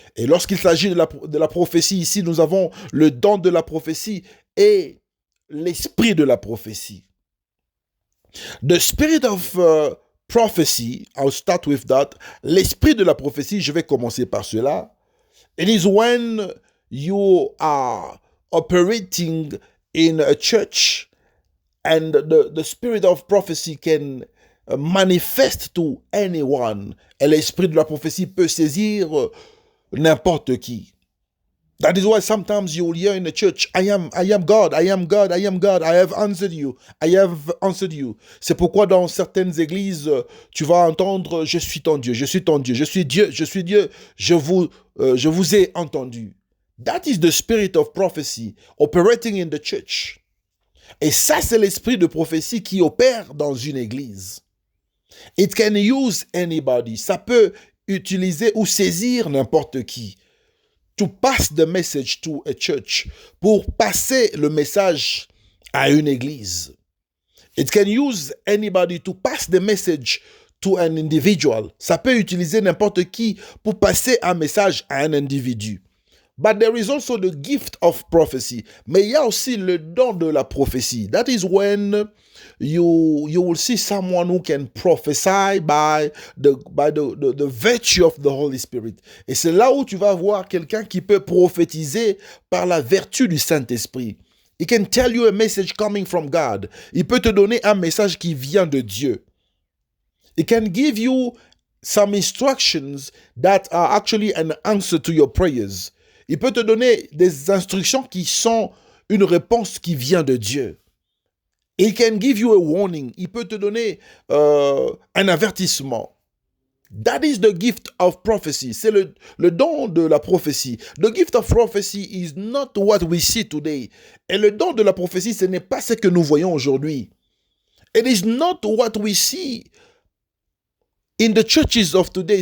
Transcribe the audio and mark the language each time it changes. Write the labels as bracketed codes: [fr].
[fr] Et lorsqu'il s'agit de la prophétie ici, nous avons le don de la prophétie et l'esprit de la prophétie. [en] The spirit of prophecy, I'll start with that. [fr] L'esprit de la prophétie, je vais commencer par cela. [en] It is when you are operating in a church and the spirit of prophecy can manifest to anyone. [fr] Et l'esprit de la prophétie peut saisir n'importe qui. [en] That is why sometimes you will hear in the church, I am God, I am God, I am God, I have answered you, I have answered you. [fr] C'est pourquoi dans certaines églises, tu vas entendre, je suis ton Dieu, je suis ton Dieu, je suis Dieu, je vous ai entendu. [en] That is the spirit of prophecy operating in the church. [fr] Et ça, c'est l'esprit de prophétie qui opère dans une église. [en] It can use anybody. [fr] Ça peut utiliser ou saisir n'importe qui. [en] To pass the message to a church. [fr] Pour passer le message à une église. [en] It can use anybody to pass the message to an individual. [fr] Ça peut utiliser n'importe qui pour passer un message à un individu. [en] But there is also the gift of prophecy. [fr] Mais il y a aussi le don de la prophétie. [en] That is when you will see someone who can prophesy by the virtue of the Holy Spirit. [fr] Et c'est là où tu vas voir quelqu'un qui peut prophétiser par la vertu du Saint-Esprit. [en] He can tell you a message coming from God. [fr] Il peut te donner un message qui vient de Dieu. [en] He can give you some instructions that are actually an answer to your prayers. [fr] Il peut te donner des instructions qui sont une réponse qui vient de Dieu. [en] He can give you a warning. [fr] Il peut te donner un avertissement. [en] That is the gift of prophecy. [fr] C'est le don de la prophétie. [en] The gift of prophecy is not what we see today. [fr] Et le don de la prophétie, ce n'est pas ce que nous voyons aujourd'hui. [en] It is not what we see in the churches of today.